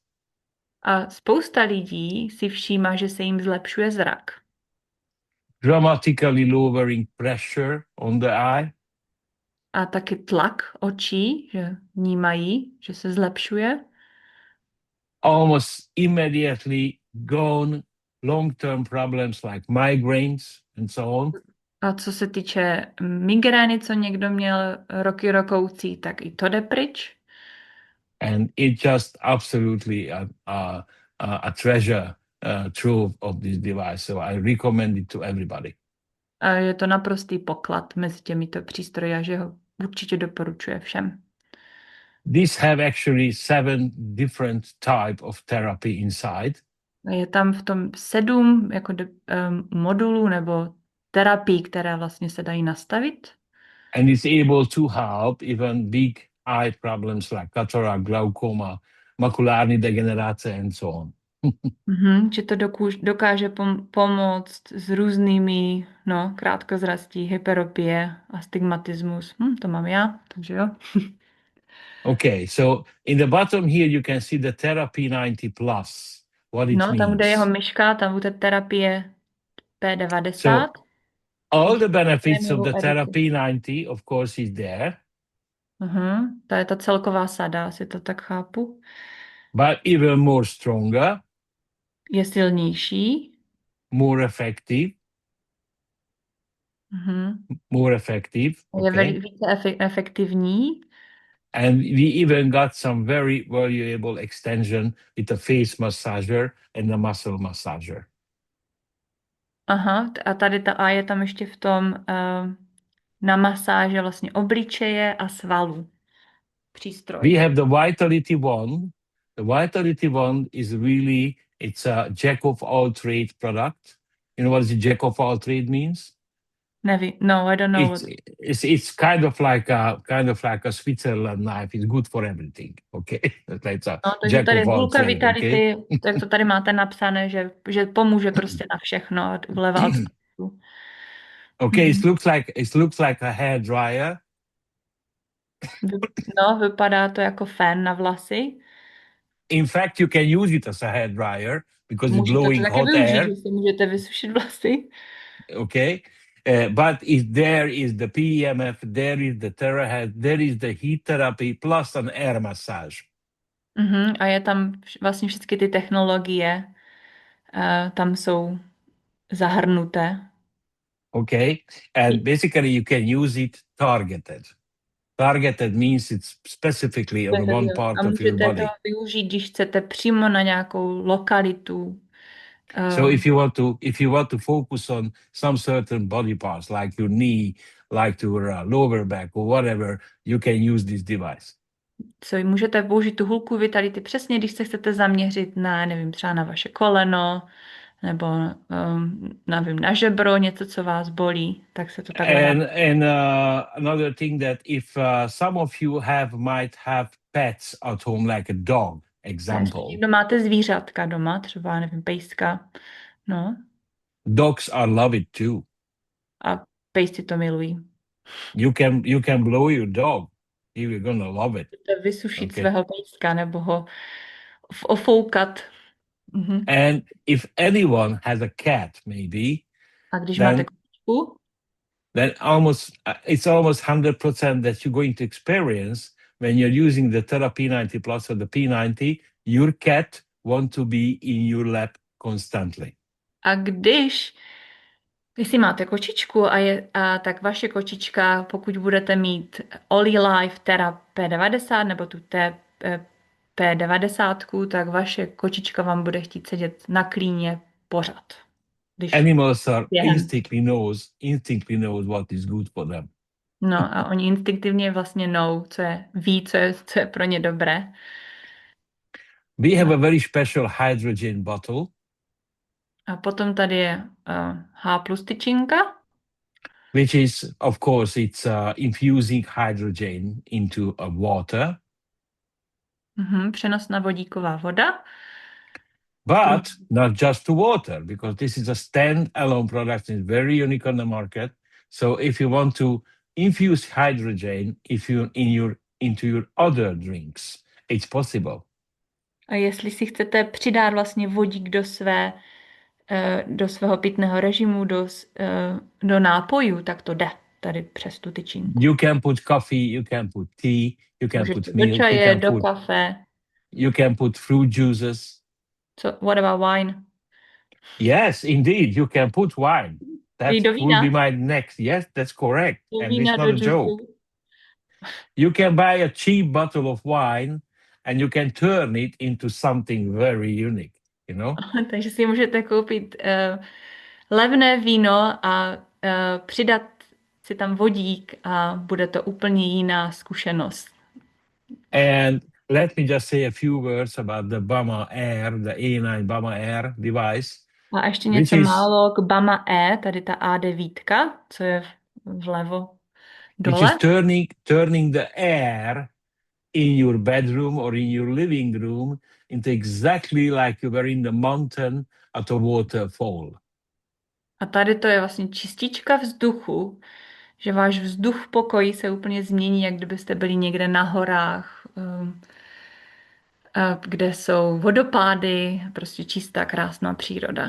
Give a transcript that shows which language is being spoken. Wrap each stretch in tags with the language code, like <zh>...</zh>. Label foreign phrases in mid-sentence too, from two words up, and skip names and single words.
<cs>A spousta lidí si všímá, že se jim zlepšuje zrak.</cs> <en>Dramatically lowering pressure on the eye.</en> <cs>A taky tlak očí, že vnímají, že se zlepšuje.</cs> <en>Almost immediately gone long-term problems like migraines and so on.</en> <cs>A co se týče migrény, co někdo měl roky rokoucí, tak i to jde pryč.</cs> <en>And it's just absolutely a treasure trove of this device. So I recommend it to everybody.</en> <cs>A je to naprostý poklad mezi těmito přístroji, že ho určitě doporučuje všem.</cs> <en>These have actually 7 different type of therapy inside.</en> <cs>Je tam v tom 7 jako modulů nebo terapií, které vlastně se dají nastavit.</cs> <en>And it's able to help even big eye problems like cataract, glaucoma,</en> <cs>makulární degenerace,</cs> <en>and so on.</en> <cs>Že to dokáže pomoct s různými, no, krátkozrastí, hyperopie, astigmatismus. To mám já, takže jo.</cs> <en>Okay, so in the bottom here you can see the therapy 90 plus. What it</en> <cs>No, tam, kde je jeho</cs> <en>means.</en> <cs>myška, tam bude terapie P90.</cs> <en>So all the benefits of</en> <cs>Novou</cs> <en>the</en> <cs>edici.</cs> <en>therapy 90, of course, is there,</en> <cs>To je ta celková sada, asi to tak chápu.</cs> <en>but even more stronger,</en> <cs>Je silnější.</cs> <en>more effective, more effective.</en> <cs>Je</cs> <en>Okay,</en> <cs>více efektivní.</cs> <en>and we even got some very valuable extension with a face massager and a muscle massager.</en> <cs>A tady a je tam ještě v tom na masáže vlastně obličeje a svalů přístroj.</cs> <en>We have the Vitality One. The Vitality One is really, it's a jack of all trade product. You know what the jack of all trade means?</en> <cs>Nevím, no,</cs> <en>I don't know. It's kind of like a Switzerland knife. It's good for everything. Okay, it's a</en> <cs>takže tady hulka Vitality,</cs> <en>okay?</en> <cs>tak to tady máte napsané, že pomůže prostě na všechno, vleva od vpředu.</cs> <en>Okay, it looks like a hair dryer.</en> <cs>No, vypadá to jako fén na vlasy.</cs> <en>In fact, you can use it as a hair dryer because it's</en> <cs>Můžete</cs> <en>blowing</en> <cs>to taky</cs> <en>hot</en> <cs>využít,</cs> <en>air.</en> <cs>že si můžete vysušit vlasy.</cs> <en>Okay, but there is the PEMF, there is the TerraHead, there is the heat therapy plus an air massage.</en> <cs>A je tam vlastně všechny ty technologie, tam jsou zahrnuté.</cs> <en>Okay, and basically you can use it targeted. Targeted means it's specifically on one part of your body.</en> <cs>A můžete to využít, když chcete přímo na nějakou lokalitu.</cs> <en>So if you want to focus on some certain body parts, like your knee, like your lower back or whatever, you can use this device.</en> <cs>Můžete použít tu hulku Vitality přesně, když se chcete zaměřit na, nevím, třeba na vaše koleno, nebo nevím, na žebro, něco, co vás bolí, tak se to takhle</cs> <en>And another thing that if some of you might have pets at home, like a dog, example.</en> <cs>Někdo máte zvířátka doma, třeba, nevím, pejska, no.</cs> <en>Dogs are love it too.</en> <cs>A pejsci to milují.</cs> <en>You can blow your dog. You're gonna love it.</en> <cs>Vysušit svého pejska nebo ho ofoukat.</cs> <en>And if anyone has a cat, maybe,</en> <cs>a když máte kočičku,</cs> <en>then it's almost 100% that you're going to experience when you're using the Therapy 90 Plus or the P90, your cat want to be in your lap constantly.</en> <cs>A jestli máte kočičku tak vaše kočička, pokud budete mít Oli Life Terra P90 nebo tu P90, tak vaše kočička vám bude chtít sedět na klíně pořád.</cs> <en>Animals are instinctively knows what is good for them.</en> <cs>No a oni instinktivně vlastně ví, co je pro ně dobré.</cs> <en>We have a very special hydrogen bottle.</en> <cs>A potom tady je H+ tyčinka.</cs> <en>Which is, of course, it's infusing hydrogen into a water.</en> <cs>Přenosná vodíková voda.</cs> <en>But not just to water, because this is a stand-alone product. It's very unique on the market. So if you want to infuse hydrogen into your other drinks, it's possible.</en> <cs>A jestli si chcete přidat vlastně vodík do svého pitného režimu, do nápojů, tak to jde tady přes tu tyčinku.</cs> <en>You can put coffee, you can put tea, you can put milk,</en> <cs>do čaje, do kafe.</cs> <en>You can put fruit juices. So what about wine? Yes, indeed, you can put wine. That will be my next. Yes, that's correct. And it's not a joke. You can buy a cheap bottle of wine and you can turn it into something very unique, you know?</en> <cs>Takže si můžete koupit levné víno a přidat si tam vodík a bude to úplně jiná zkušenost.</cs> <en>And let me just say a few words about the Bama Air, the A9 Bama Air device.</en> <cs>A ještě něco málo k Bama E, tady ta A9, co je vlevo dole.</cs> <en>Which is turning the air in your bedroom or in your living room into exactly like you were in the mountain at a waterfall.</en> <cs>A tady to je vlastně čistička vzduchu, že váš vzduch v pokoji se úplně změní, jak kdybyste byli někde na horách, kde jsou vodopády, prostě čistá, krásná příroda.</cs>